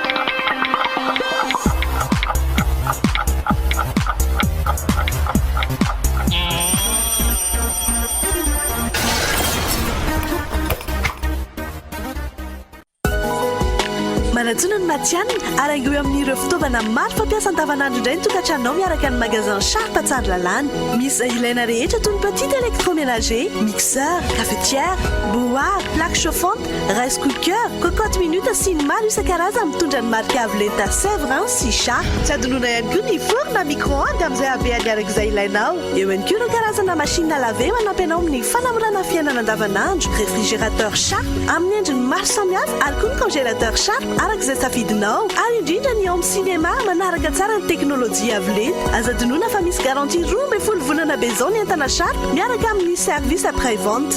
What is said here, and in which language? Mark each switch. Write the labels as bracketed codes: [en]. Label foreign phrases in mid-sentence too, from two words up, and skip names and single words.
[mg] ny matianina ary aingo amin'ireo fitaovana maro fampiasa andavanandro indray ny tokantranonao miaraka ny magasin Sharp tsara lalàna. Misy ilaina rehetra toy ny [fr] petite électroménager, mixeur, cafetière, bouilloire, plaque chauffante, [en] rice cooker, [fr] cocotte minute [mg] sy ny maro isan-karazany mitondra ny marika avo lenta Sevrin sy Sharp. Tsy adonona ihany koa ny [fr] fourne micro-ondes [mg] amin'izay habeany arak'izay ilainao. Eo ihany koa ireo karazana [fr] machine à laver [mg] manampy anao amin'ny fanamorana fiainana andavanandro, réfrigérateur Sharp amin'ny endriny maro samihafa ary koa ny congélateur Sharp arak'izay safidinao. Ary indrindra ny ao amin'ny cinéma manaraka tsara ny teknôlôjia avo lenta. Aza dinoina fa misy garantie 12 volana be zao ny entana Sharp miaraka amin'ny [fr] service après vente.